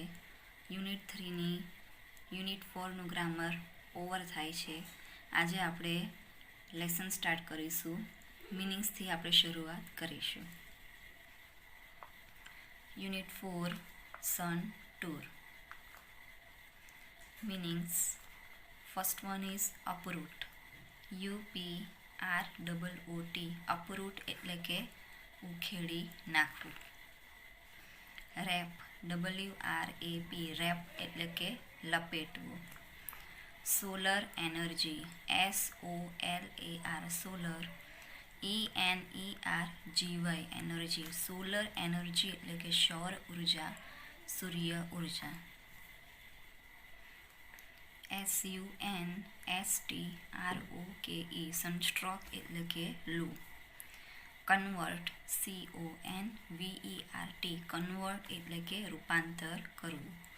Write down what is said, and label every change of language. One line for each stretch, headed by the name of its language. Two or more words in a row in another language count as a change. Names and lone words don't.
Gujarati: યુનિટ 3ની યુનિટ 4નું
English: grammar over
Gujarati: થાય છે. આજે આપણે
English: lesson start
Gujarati: કરીશું. મિનિંગ્સથી આપણે શરૂઆત કરીશું.
English: unit 4 sun tour. meanings. First one is uproot. UPROOT. uproot
Gujarati: એટલે કે ઉખેડી નાખવું.
English: wrap. WRAP.
Gujarati: wrap એટલે કે લપેટવું.
English: solar energy. SOLAR. solar. ENERGY. energy. solar energy
Gujarati: એટલે કે સૌર ઉર્જા, સૂર્ય ઉર્જા.
English: SUNSTROKE.
Gujarati: સનસ્ટ્રોક એટલે કે લૂ. કન્વર્ટ.
English: CONVERT. convert
Gujarati: એટલે કે રૂપાંતર કરવું.